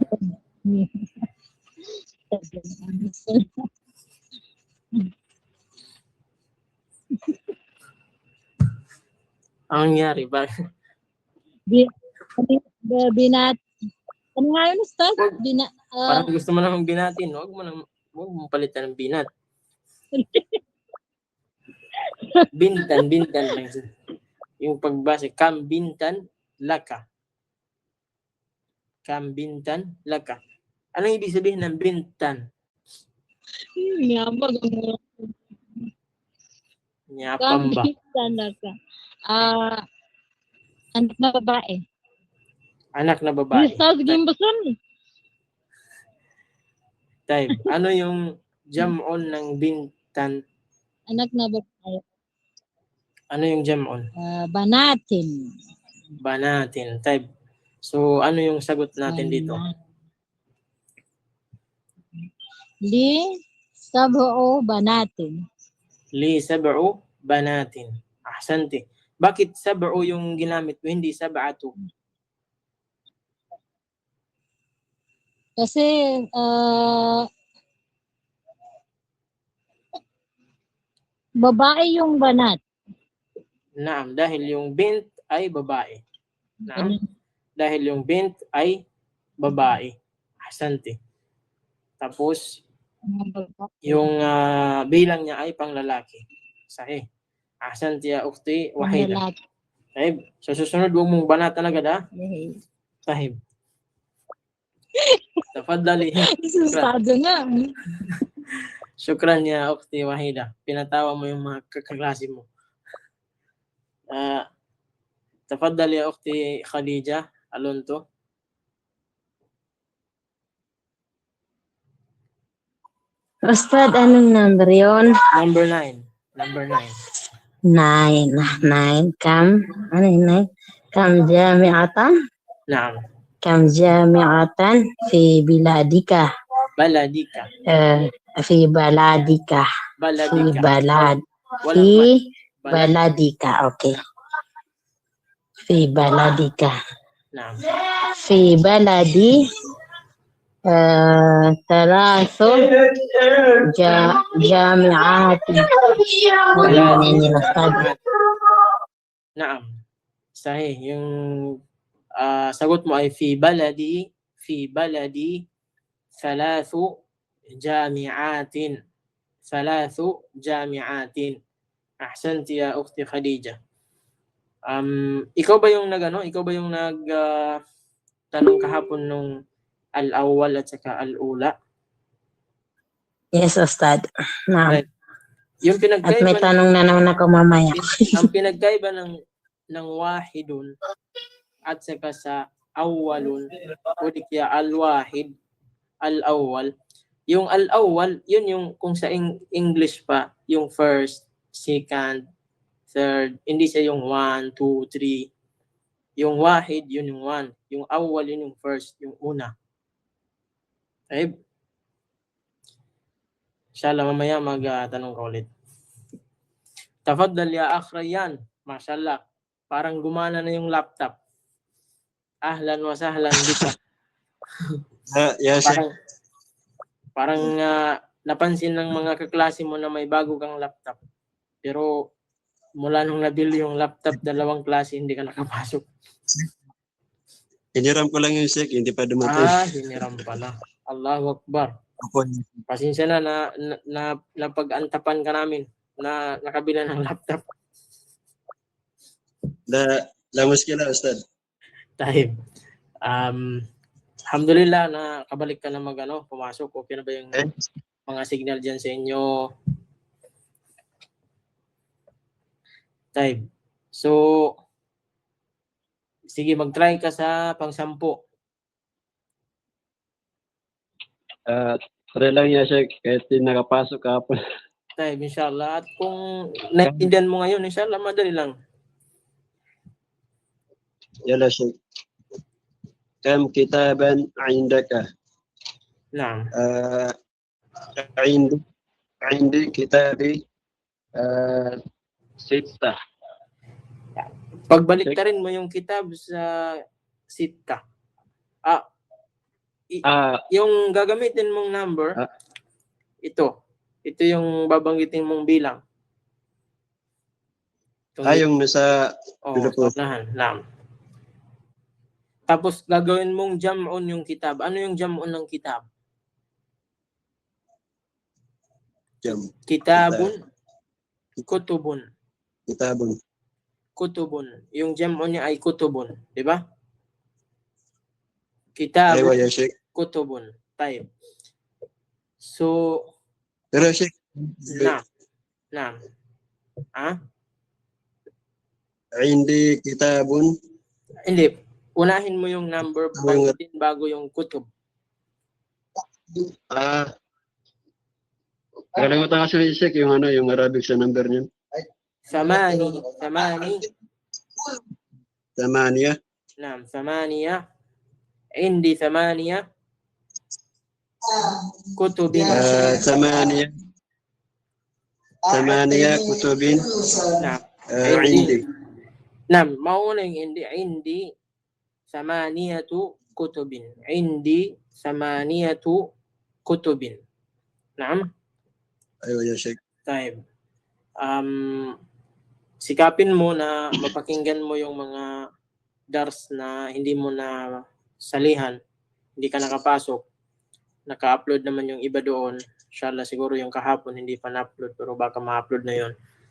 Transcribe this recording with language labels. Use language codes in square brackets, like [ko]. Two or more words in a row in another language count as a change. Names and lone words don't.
[tl] Ang nangyari ba? binat. Ano nga yun, Ustad? Parang gusto mo namang binatin. Huwag mo palitan ng binat. Bintan lang. Yung pagbasa, [ar] كم بنتا لك. كم بنتا لك. [tl] Anong ibig sabihin ng bintan? Nyapam ba? [ar] كم لك. [tl] Anak na babae. Anak na babae. Ustad, gimbasan. [ar] Taib. [tl] Ano yung jam'on ng bintan? Anak na babae. Ano yung jam'on? [ar] Banatin. Taib. [tl] So, ano yung sagot natin dito? [ar] لي سبع بنات. لي سبع بنات. أحسنت. [tl] Bakit sab'u yung ginamit mo, hindi sab'atu? Kasi babae yung banat. Naam, dahil yung bint ay babae. Naam, dahil yung bint ay babae. [ar] Ahsanti. [tl] Tapos, yung bilang niya ay panglalaki. [ar] Sahih. أحسنت يا أختي Wahida. Tahib. [tl] So, susunod, huwag mong banatan agad ha? [ar] طيب. تفضلي. [tl] Susado nga. [ar] شكرا يا أختي Wahida. [tl] Pinatawa mo yung mga kaklase mo. [ar] تفضلي يا أختي Khadija Alonto. [tl] Ustad, anong number yun? Number 9. 9. Kam? Ano yun? [ar] كم جامعة? Naam. كم جامعة في بلادك? Baladika. في بلدك. في بلدك. Okay. في بلدك. Naam. في بلدي ثلاث جامعات. Naam. Sahih. [tl] Yung sagot mo ay [ar] في بلدي ثلاث جامعات. أحسنت يا أختي Khadija. [tl] Ikaw ba yung tanong kahapon nung al-awwal at saka al-ula? [en] Yes, Ustad. Right. [tl] Yung At may pinagkaiba tanong na naman ako mamaya. ang pinagkaiba ng wahidun at saka sa awwalun o di kaya [ar] الواحد، الأول. [tl] Yung al-awwal, yun yung kung sa English pa, yung [en] first, second, third, [tl] hindi siya yung 1, 2, 3. Yung wahid, yun yung 1. Yung awwal, yun yung first, yung una. Okay? Inshallah, mamaya magtanong ka ulit. [ar] تفضل يا أخ Rayyan. ما شاء الله. [tl] Parang gumana na yung laptop. [ar] أهلا وسهلا بك. يا شيخ. [tl] Parang napansin ng mga kaklase mo na may bago kang laptop. Pero mula nung nabili yung laptop, 2 klase hindi ka nakapasok. Hiniram ko lang yung Sheikh, hindi pa dumating. Hiniram pala. [ar] الله أكبر. [tl] Opo. Pasensya na pag-antapan ka namin na nakabila ng laptop. [ar] لا مشكلة، أستاذ. Tayo. [tl] Alhamdulillah na kabalik ka na pumasok. Okay na ba yung mga signal dyan sa inyo? [ar] Tayo. [tl] So, sige, mag-try ka sa pang-10. Try lang yan, Sheikh. Kahit di nakapasok ka po. [ar] طيب، إن شاء الله. [tl] At kung naintindihan mo ngayon, inshallah, madali lang. [ar] يلا، شيخ. كم كتابا عندك? Naam. عندي كتابي 6. [tl] Pagbalik mo yung kitab sa sitta. Yung gagamitin mong number, ito yung babanggitin mong bilang. Yung nasa unahan. Naam. Tapos gagawin mong jam'un yung kitab. Ano yung jam'un ng kitab? [ar] كتاب، كتب. Kutubun. [tl] Yung jam'un niya ay kutubun, di ba? [ar] كتاب، كتب. Tayo. [tl] So, pero Sheikh, [ar] naam. عندي كتاب. [tl] Hindi. Unahin mo yung number bago yung kutub. Kalimutan kasi ni Sheikh yung Arabic sa number niya. [ar] ثماني. نعم, 8. عندي 8 كتب. 8 كتب. Naam. عندي. Naam, [tl] mauna yung [ar] عندي 8 كتب. عندي 8 كتب. Naam. [tl] Ayun [ar] يا شيخ. Tayo. [tl] Sikapin mo na mapakinggan mo yung mga dars na hindi mo na salihan, hindi ka nakapasok. Naka-upload naman yung iba doon. Inshallah, siguro yung kahapon hindi pa na-upload, pero baka ma-upload na yun.